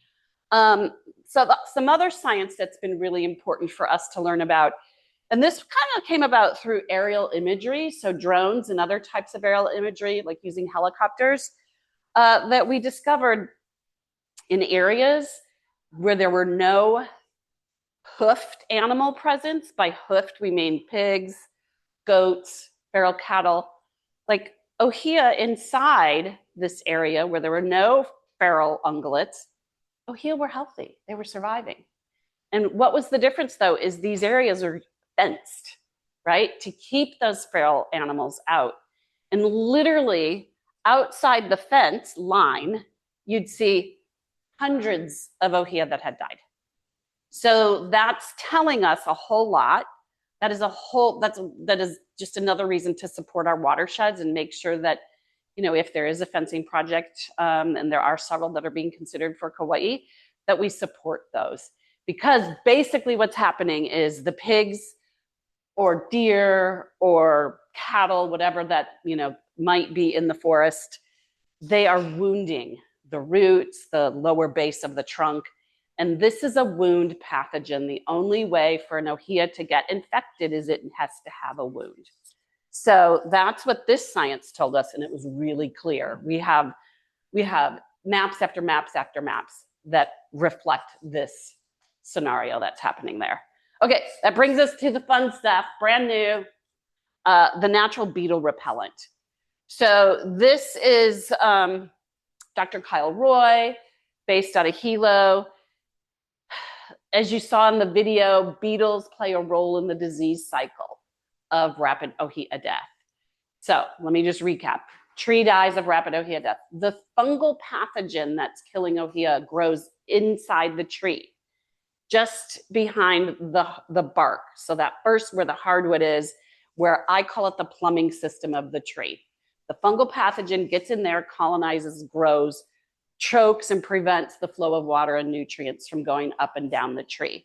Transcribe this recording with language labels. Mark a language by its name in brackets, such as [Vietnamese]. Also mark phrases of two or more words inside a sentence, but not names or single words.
[English] Some other science that's been really important for us to learn about, and this kind of came about through aerial imagery, so drones and other types of aerial imagery, like using helicopters, that we discovered in areas where there were no hoofed animal presence. By hoofed, we mean pigs, goats, feral cattle. Like ʻŌhiʻa inside this area where there were no feral ungulates, ʻŌhiʻa were healthy, they were surviving. And what was the difference though, is these areas are fenced, right? To keep those feral animals out. And literally outside the fence line, you'd see hundreds of ʻŌhiʻa that had died. So that's telling us a whole lot. That is just another reason to support our watersheds and make sure that, you know, if there is a fencing project, and there are several that are being considered for Kaua'i, that we support those. Because basically what's happening is the pigs or deer or cattle, whatever that, you know, might be in the forest, they are wounding the roots, the lower base of the trunk. And this is a wound pathogen. The only way for an ʻŌhiʻa to get infected is it has to have a wound. So that's what this science told us, and it was really clear. We have maps after maps after maps that reflect this scenario that's happening there. Okay, that brings us to the fun stuff, brand new, the natural beetle repellent. So this is Dr. Kyle Roy, based out of Hilo. As you saw in the video, beetles play a role in the disease cycle of rapid ʻŌhiʻa death. So let me just recap. Tree dies of rapid ʻŌhiʻa death. The fungal pathogen that's killing ʻŌhiʻa grows inside the tree, just behind the bark. So that first, where the hardwood is, where I call it the plumbing system of the tree. The fungal pathogen gets in there, colonizes, grows, chokes, and prevents the flow of water and nutrients from going up and down the tree.